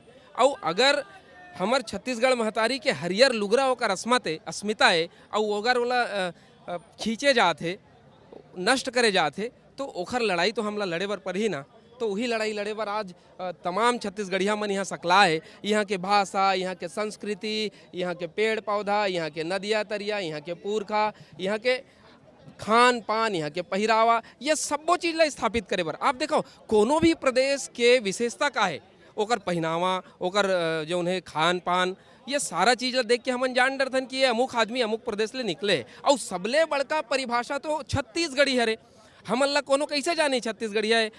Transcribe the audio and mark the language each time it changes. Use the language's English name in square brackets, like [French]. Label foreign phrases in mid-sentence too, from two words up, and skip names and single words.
[Chhattisgarhi] और अगर हमार छत्तीसगढ़ महतारी के हरियर लुगरा होकर अस्मत है, अस्मिता है, और अगर वाला खींचे जाते नष्ट करे जाते तो ओखर लड़ाई तो हमला लड़े बर पर ही ना। तो वही लड़ाई लड़े बर आज तमाम छत्तीसगढ़िया मन यहाँ सकला है। यहाँ के भाषा, यहाँ के संस्कृति, यहाँ के पेड़ पौधा, यहाँ के नदिया तरिया, यहाँ के पुरखा, यहाँ के खान पान, यहाँ के पहरावा, ये सबो चीज़ ला स्थापित करे बर आप देखो कोनो भी प्रदेश के विशेषता का है, ओकर पहनावा, ओकर जो उन्हें खान पान, ये सारा चीज़ ला देख के हमन जान डरथन कि ये अमुक आदमी अमुक प्रदेश ले निकले। और सबले बड़का परिभाषा तो छत्तीसगढ़ी हरे। हमन ला कोनो कैसे जाने छत्तीसगढ़िया है?